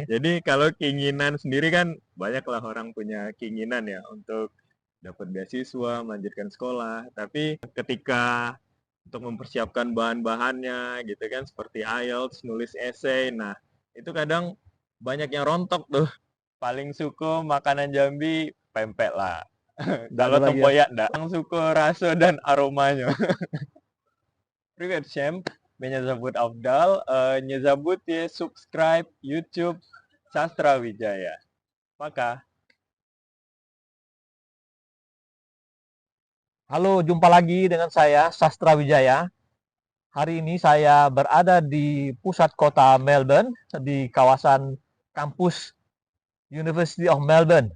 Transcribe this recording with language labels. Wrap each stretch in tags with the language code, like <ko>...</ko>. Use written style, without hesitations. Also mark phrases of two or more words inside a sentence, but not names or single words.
<id>Jadi kalau keinginan sendiri kan banyaklah orang punya keinginan ya untuk dapat beasiswa, melanjutkan sekolah, tapi ketika untuk mempersiapkan bahan-bahannya gitu kan seperti IELTS, nulis esai, nah itu kadang banyak yang rontok tuh. Paling suka makanan Jambi pempek lah. Nggak ada Kalau lagi ya? tempoyak ndak. Yang suka rasa dan aromanya.</id> <ru>Привет всем, меня зовут Авдал. Не забудьте subscribe YouTube Sastra Wijaya. Пока.</ru> <id>Halo, jumpa lagi dengan saya, Sastra Wijaya. Hari ini saya berada di pusat kota Melbourne, di kawasan kampus University of Melbourne.</id>